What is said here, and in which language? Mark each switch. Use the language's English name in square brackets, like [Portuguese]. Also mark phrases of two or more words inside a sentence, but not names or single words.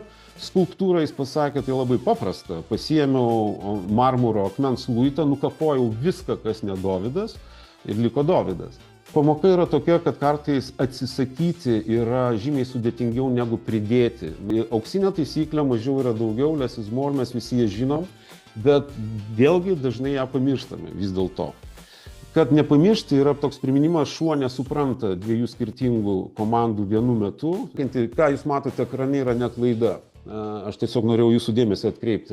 [Lithuanian] Skulptūrą jis pasakė, tai labai paprasta. Pasiėmiau marmuro akmens luitą, nukapojau viską, kas ne Dovydas, ir liko Dovydas. Pamoka yra tokia, kad kartais atsisakyti yra žymiai sudėtingiau negu pridėti. Auksinė taisyklė mažiau yra daugiau, [English] less is more, [Lithuanian] mes visi ją žinom, bet vėlgi dažnai ją pamirštame vis dėlto. Kad nepamiršti yra toks priminimas, šuo nesupranta dviejų skirtingų komandų vienu metu. Ką jūs matote ekrane yra ne klaida. Aš tiesiog norėjau jūsų dėmesį atkreipti.